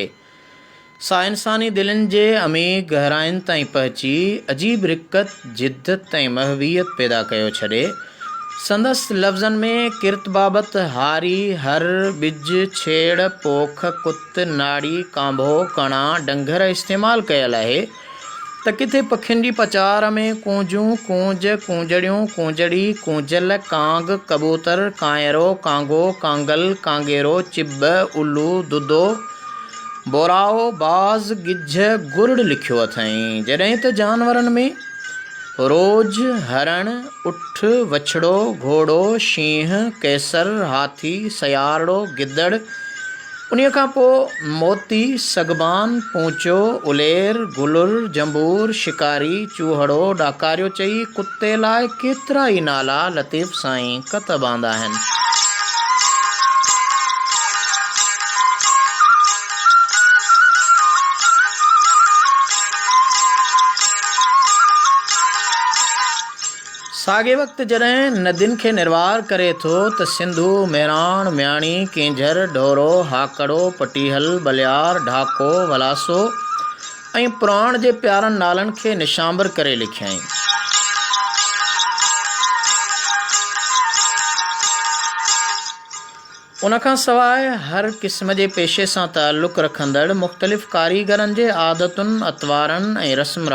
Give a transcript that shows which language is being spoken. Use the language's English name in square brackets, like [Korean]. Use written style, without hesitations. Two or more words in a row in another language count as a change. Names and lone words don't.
[Sindhi] सा इंसानी दिलनि जे अमीक़ गहराइनि ताईं पहुची अजीब रिक़त जिद्दत ऐं महवियत पैदा कयो छॾे संदसि लफ़्ज़नि में किरत बाबति हारी हर ॿिज छेड़ पोख कुत नाड़ी कांभो कणा डंगर इस्तेमालु कयल आहे त किथे पखियुनि जी पचार में कूंजूं कूंज कूंजड़ियूं कूंजड़ी कूंजल कांग कबूतर कांयरो कांगो कांगल कांगेरो चिब उल्लू दुदो बोराओ बाज़ गिझ गुरड़ लिखियो अथई, जॾहिं त जानवरनि में रोज हरण उठ वछड़ो घोड़ो शींहं कैसर हाथी सयारड़ो गिदड़ उन्हीअ खां पोइ मोती सगबान पूंचो उलेर गुलुर जंबूर शिकारी चूहड़ो ॾाकारियो चई कुते लाइ केतिरा ई नाला लतीफ़ साईं कतब आंदा आहिनि। साॻे वक़्तु जॾहिं नदियुनि खे निर्वार करे थो त सिंधु मेराण म्याणी केंझर ढोरो हाकड़ो पटीहल बलियार ढाको वलासो ऐं पुराण जे प्यारनि नालनि खे निशांबर करे लिखियईं। उनखां सवाइ हर क़िस्म जे पेशे सां ताल्लुक़ रखंदड़ मुख़्तलिफ़ कारीगरनि जे आदतुनि अतवारनि ऐं रस्म